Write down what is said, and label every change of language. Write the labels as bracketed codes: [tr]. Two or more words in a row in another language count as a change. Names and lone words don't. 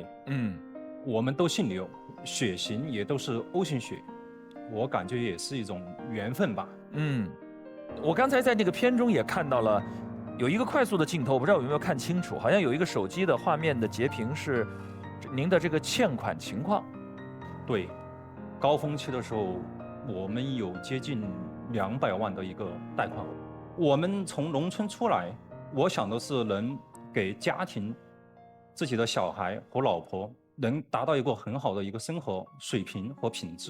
[zh] 我們都姓劉，血型也都是 O 型血，我感覺也是一種緣分吧。我剛才在那個片中也看到了，有一個快速的鏡頭，我不知道有沒有看清楚，好像有一個手機的畫面的截屏是您的這個欠款情況。對，高峰期的時候，我們有接近200萬的一個貸款。我們從農村出來，我想的是能給家庭、自己的小孩和老婆能達到一個很好的一個生活水平和品質。